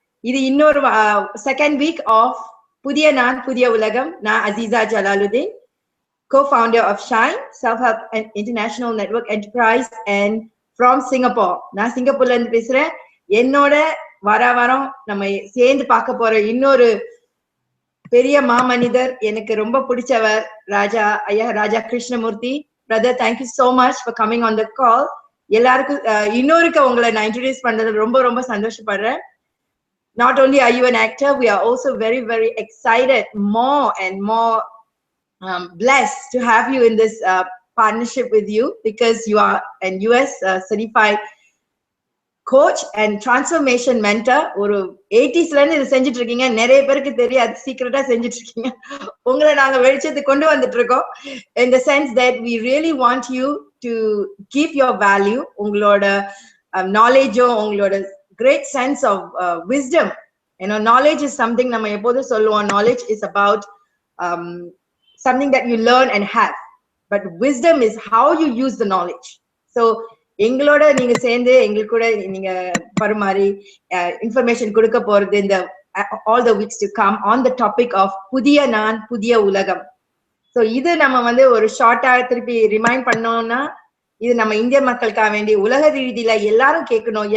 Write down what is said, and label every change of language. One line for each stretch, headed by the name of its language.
Tamil: இது இன்னொரு
English: second week of
Tamil: புதிய நான் புதிய உலகம்.
English: நான் Azeeeza Jalaludeen, co-founder of Shine Self-Help and International Network Enterprise and from Singapore.
Tamil: நான் சிங்கப்பூர்ல இருந்து பேசுறேன். என்னோட வாரம் நம்ம சேர்ந்து பார்க்க போற இன்னொரு பெரிய மாமனிதர், எனக்கு ரொம்ப பிடிச்சவர், Rajakrishnamoorthy.
English: Brother, thank you so much for coming on the call.
Tamil: எல்லாருக்கும் இன்னொருக்கு உங்களை நான் இன்ட்ரோடியூஸ் பண்றது ரொம்ப சந்தோஷப்படுறேன்.
English: Not only are you an actor, we are also very excited, more and more blessed to have you in this partnership with you, because you are an US certified coach and transformation mentor.
Tamil: ஒரு 80s ல இருந்து இது செஞ்சுட்டு இருக்கீங்க. நிறைய பேருக்கு தெரியாது, சீக்கிரட்டா செஞ்சுட்டு இருக்கீங்க. உங்களை நாங்க வெளிச்சத்துக்கு கொண்டு வந்துட்டு இருக்கோம்.
English: In the sense that we really want you to give your value,
Tamil: உங்களோட
English: knowledge, உங்களோட great sense of wisdom. You know, knowledge is something
Tamil: நம்ம எப்போதும் சொல்லுவோம்.
English: Knowledge is about something that you learn and have, but wisdom is how you use the knowledge.
Tamil: So எங்களோட நீங்க சேர்ந்து எங்களுக்கு கூட நீங்க பரிமாறி இன்ஃபர்மேஷன் கொடுக்க போறது இந்த
English: all the weeks to come on the topic of
Tamil: புதிய நான் புதிய உலகம். ஸோ இது நம்ம ஒரு ஷார்ட்டா திருப்பி ரிமைண்ட் பண்ணோம்னா, இது நம்ம இந்திய மக்களுக்காக வேண்டி உலக ரீதியில எல்லாரும் கேட்கணும்.